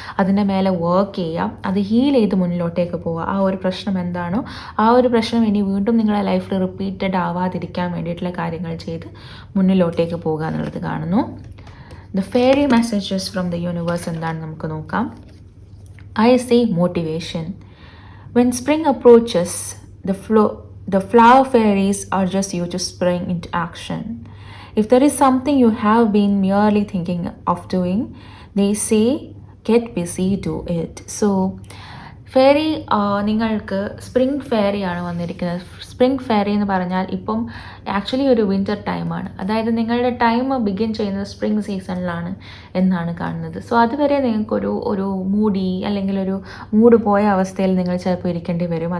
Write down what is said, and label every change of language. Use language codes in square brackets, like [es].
[ml] അതിൻ്റെ മേലെ വർക്ക് ചെയ്യുക. അത് ഹീൽ ചെയ്ത് മുന്നിലോട്ടേക്ക് പോവുക. ആ ഒരു പ്രശ്നം എന്താണോ ആ ഒരു പ്രശ്നം ഇനി വീണ്ടും നിങ്ങളുടെ ലൈഫിൽ റിപ്പീറ്റഡ് ആവാതിരിക്കാൻ വേണ്ടിയിട്ടുള്ള കാര്യങ്ങൾ ചെയ്ത് മുന്നിലോട്ടേക്ക് പോകുക എന്നുള്ളത് കാണുന്നു. [en] the fairy messages from the universe [ml] എന്താണെന്ന് നമുക്ക് നോക്കാം. [en] I see motivation. When spring approaches, the flower fairies urges you to spring into action. If there is something you have been merely thinking of doing, they say, get busy, do it. [ml] So, fairy നിങ്ങൾക്ക് spring ഫെയറിയാണ് വന്നിരിക്കുന്നത്. Spring fairy എന്ന് പറഞ്ഞാൽ ഇപ്പം actually ഒരു winter ടൈമാണ്. അതായത് നിങ്ങളുടെ time begin ചെയ്യുന്നത് സ്പ്രിംഗ് സീസണിലാണ് എന്നാണ് കാണുന്നത്. സോ അതുവരെ നിങ്ങൾക്കൊരു അല്ലെങ്കിൽ ഒരു മൂഡ് പോയ അവസ്ഥയിൽ നിങ്ങൾ ചിലപ്പോൾ ഇരിക്കേണ്ടി വരും.